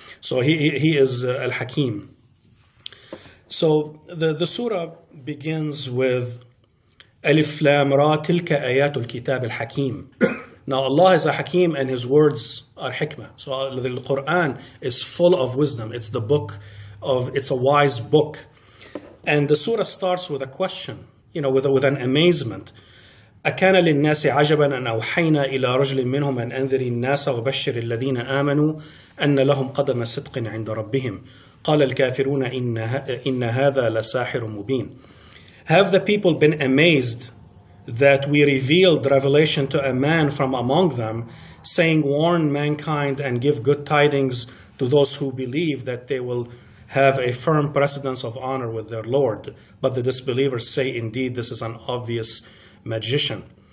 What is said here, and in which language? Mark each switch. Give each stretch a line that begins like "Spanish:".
English: So He is Al-Hakim. So the surah begins with
Arabic: Alif Lam Ra Tilka Ayatul Kitab Al-Hakim.
English: Now Allah is a Hakim and His words are hikmah. So the Quran is full of wisdom. It's a wise book. And the surah starts with a question, with an amazement.
Arabic: أكان للناس عجبا أن أوحينا إلى رجل منهم أن أنذر الناس وبشر الذين آمنوا أن لهم قدم صدق عند ربهم قال الكافرون إن هذا لساحر مبين.
English: Have the people been amazed that we revealed revelation to a man from among them, saying, warn mankind and give good tidings to those who believe that they will have a firm precedence of honor with their Lord. But the disbelievers say, indeed, this is an obvious magician.